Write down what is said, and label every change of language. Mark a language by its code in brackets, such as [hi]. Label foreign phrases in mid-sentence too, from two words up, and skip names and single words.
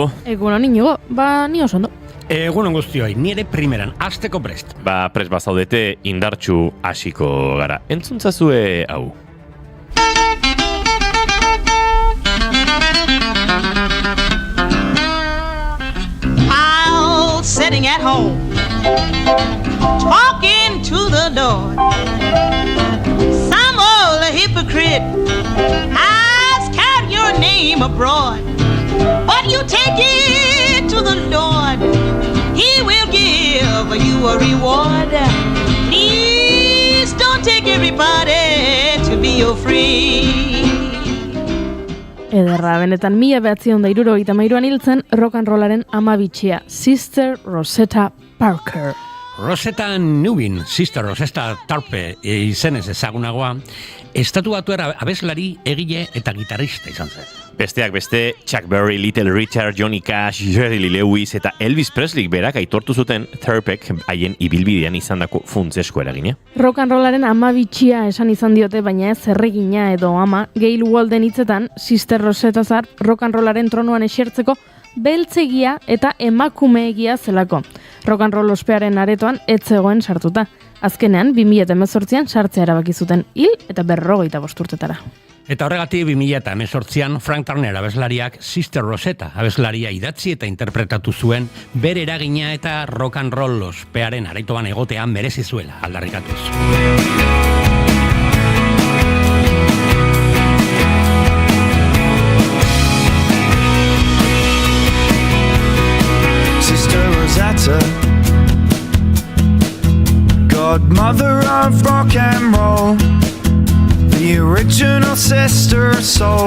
[eu] Egunon Inigo, ni oso ondo. Egunon guztioi, nire primeran, hasteko prest. Prest bazaudete indartxu hasiko gara. Entzuntzazue hau. [en] While sitting at home, talking to the Lord, some old hypocrite your name abroad, but you take it to the Lord, He will give you a reward. Please don't take everybody to be your friend. [eu] Ederra, benetan 1973an hiltzen [en] rock and rollaren [eu] amabitxia, Sister Rosetta Parker. Rosetta Newin, Sister Rosetta Tarpe izenez ezagunagoa, Estatu Batuar abeslari, egile eta gitarrista izan zen. Besteak beste, Chuck Berry, Little Richard, Johnny Cash, Jerry Lee Lewis eta Elvis Presley berak aitortu zuten Tarpek haien ibilbidean izandako funtsesko eragina. [en] Rock and rollaren [eu] amabitxia esan izan diote, baina ez erregina edo ama, Gail Walden hitzetan, Sister Rosetta Tharpe [en] rock and rollaren [eu] tronuan esertzeko beltzegia eta emakumeegia zelako. [en] Rock and roll [eu] ospearen aretoan ez zegoen sartuta. Azkenean, 2018an sartzea erabaki zuten hil eta 45 urtetara. Eta horregatik 2018an Frank Turner abeslariak Sister Rosetta abeslaria idatzi eta interpretatu zuen bere eragina eta [en] rock and roll [eu] ospearen aretoan egotean merezi zuela aldarrikatuz. [en] Godmother of rock and roll, the original sister soul.